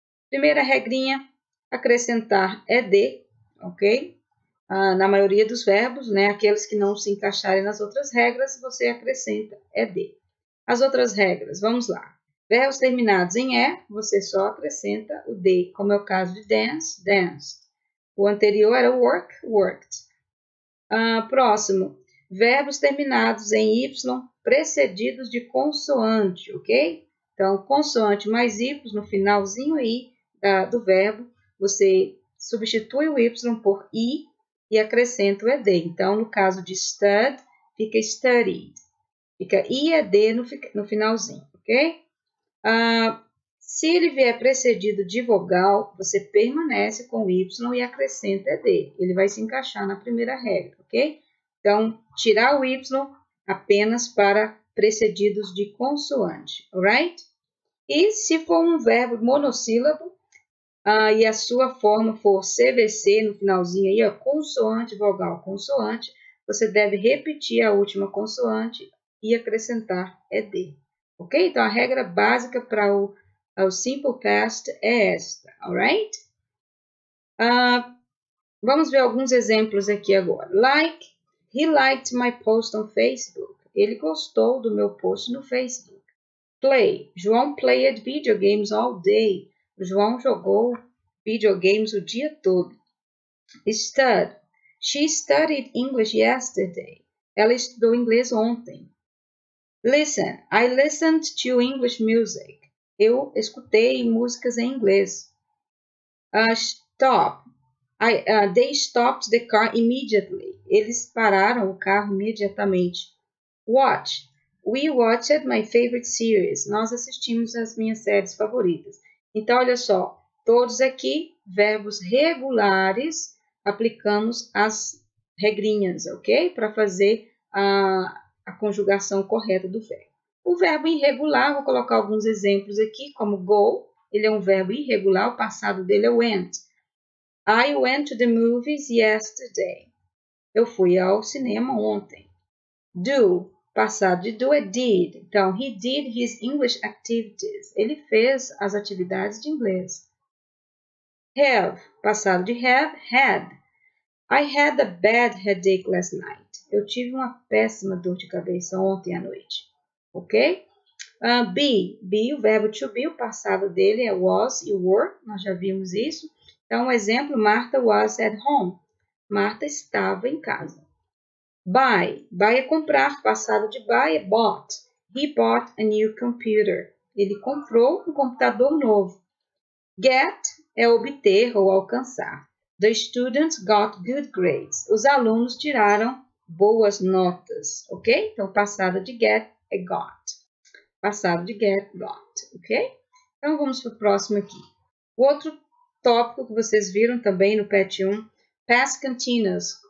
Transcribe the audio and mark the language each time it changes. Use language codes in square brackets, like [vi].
[pt] Primeira regrinha, acrescentar ed, ok? Na maioria dos verbos, né? Aqueles que não se encaixarem nas outras regras, você acrescenta ed. As outras regras, vamos lá. Verbos terminados em E, você só acrescenta o D, como é o caso de dance, danced. O anterior era work, worked. Próximo, verbos terminados em Y, precedidos de consoante, ok? Então, consoante mais Y no finalzinho aí do verbo, você substitui o Y por I e acrescenta o ED. Então, no caso de stud, fica studied. Fica IED no finalzinho, ok? Se ele vier precedido de vogal, você permanece com o Y e acrescenta ED. Ele vai se encaixar na primeira regra, ok? Então, tirar o Y apenas para precedidos de consoante, alright? E se for um verbo monossílabo, e a sua forma for CVC no finalzinho aí, ó, consoante, vogal, consoante, você deve repetir a última consoante e acrescentar ED. Ok? Então, a regra básica para o Simple Past é esta, alright? Vamos ver alguns exemplos aqui agora. [en] Like, he liked my post on Facebook. [pt] Ele gostou do meu post no Facebook. [en] Play, João played video games all day. [pt] O João jogou videogames o dia todo. [en] Stud, she studied English yesterday. [pt] Ela estudou inglês ontem. [en] Listen, I listened to English music. [pt] Eu escutei músicas em inglês. [en] Stop, they stopped the car immediately. [pt] Eles pararam o carro imediatamente. [en] Watch, we watched my favorite series. [pt] Nós assistimos as minhas séries favoritas. Então, olha só, todos aqui, verbos regulares, aplicamos as regrinhas, ok? Para fazer a conjugação correta do verbo. O verbo irregular, vou colocar alguns exemplos aqui, como go, ele é um verbo irregular, o passado dele é went. [en] I went to the movies yesterday. [pt] Eu fui ao cinema ontem. [en] Do, [pt] passado de do é did. Então, [en] he did his English activities. [pt] Ele fez as atividades de inglês. Have, passado de have, had. [en] I had a bad headache last night. [pt] Eu tive uma péssima dor de cabeça ontem à noite. Ok? Be, o verbo to be, o passado dele é was e were. Nós já vimos isso. Então, um exemplo, [en] Martha was at home. [pt] Marta estava em casa. Buy é comprar, passado de buy é bought. [en] He bought a new computer. [pt] Ele comprou um computador novo. Get é obter ou alcançar. [en] The students got good grades. [pt] Os alunos tiraram boas notas, ok? Então, passado de get é got. Passado de get, got, ok? Então, vamos para o próximo aqui. O outro tópico que vocês viram também no PET 1, Past Continuous.